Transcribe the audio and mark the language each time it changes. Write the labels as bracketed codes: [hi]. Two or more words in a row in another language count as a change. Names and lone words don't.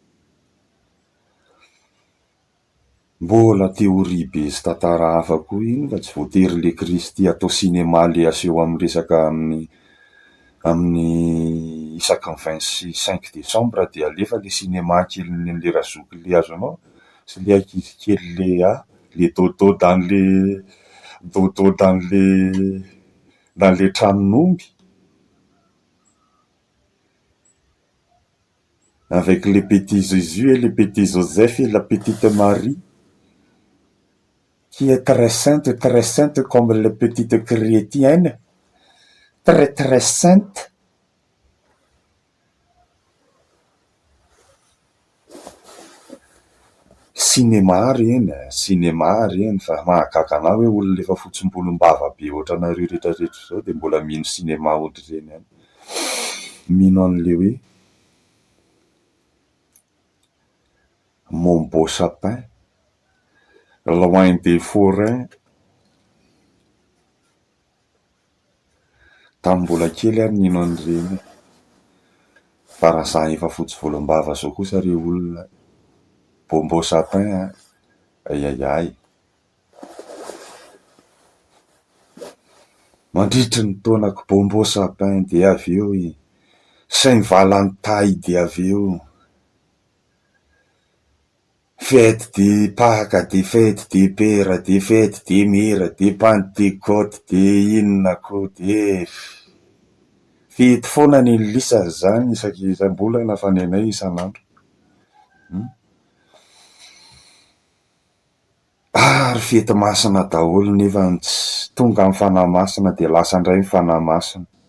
[mg] Mbola teoria be sy tantara hafa koa iny fa tsy voatery le Kristy atao sinema le aseho amin'ny resaka amin'ny isaky ny 25 Desambra dia alefa le sinema kelin'ny le razoky le azonao sy le ankizy kely le dodo [fr] dans le [mg] tranon'omby. [fr] Avec le petit Jésus et le petit Joseph et la petite Marie, qui est très sainte comme les petites chrétiennes, très sainte. [mg] Sinema reny fa mahagaga anao hoe olona efa fotsim-bolom-bava be ohatranareo rehetrarehetra zao de mbola mino sinema ohatr'ireny ihany. Mino an'le hoe [fr] Mon beau sapin, loin des forains. [mg] Tamin'ny mbola kely ary nino an'ireny. Fa raha za efa fotsy volom-bava zao kosa re olona, [fr] beau sapin, [mg] ay. Mandritry ny taonako [fr] beau sapin [mg] de avy eo Saint Valentin de avy eo [fr] fête de Pâques, de fête de père, de fête de mère, de Pentecôte, [mg] de inona koa de fety foana ny lisany zany isaky isam-bolana fa ny anay isan'andro. Ary fety masina daholo nefa tsy tonga amin'ny fanahy masina de lasa indray ny fanahy masina.